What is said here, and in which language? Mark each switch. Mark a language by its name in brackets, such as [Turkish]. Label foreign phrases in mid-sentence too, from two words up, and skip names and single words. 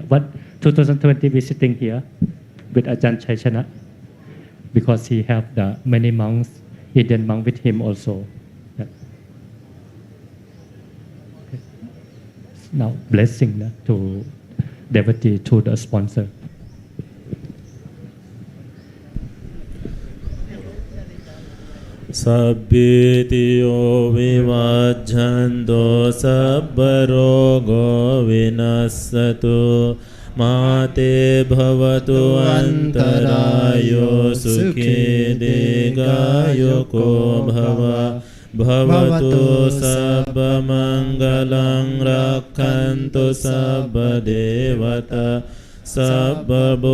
[English] But 2020 we sitting here with Ajahn Chai Chana because he have the many monks, Indian monk with him also. Yeah. Okay. Now blessing to devotee to the sponsor. [Pali] Sabbitiyo vivajjanto sabbarogo vinassatu Mate bhavatu antarayo sukhe degayo ko bhava Bhavatu sabba mangalang rakhantu sabba devata Sabba